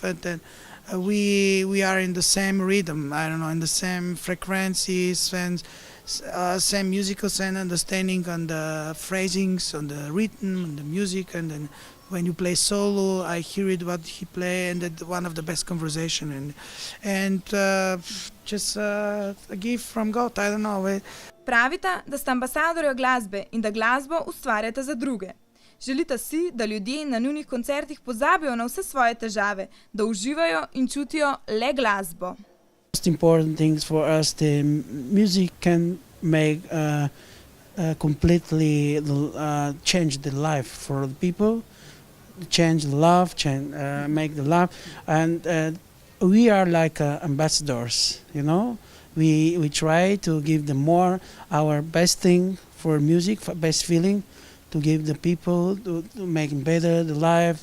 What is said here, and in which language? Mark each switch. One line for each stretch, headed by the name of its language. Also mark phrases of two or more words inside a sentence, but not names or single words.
English: and then we are in the same rhythm, in the same frequencies and same musical sense, understanding on the phrasings, on the rhythm, on the music, and then when you play solo, I hear it what he play, and that's one of the best conversation, and just a gift from God. I don't know.
Slovenian: Pravita, da sta ambasadorja glasbe in da glasbo ustvarjata za druge. Želita si, da ljudje na njunih koncertih pozabijo na vse svoje težave, da uživajo in čutijo le glasbo.
English: Most important things for us, the music can make completely change the life for the people. Change the love, make the love, and we are like ambassadors, We try to give them more our best thing for music, for best feeling, to give the people to make better the life.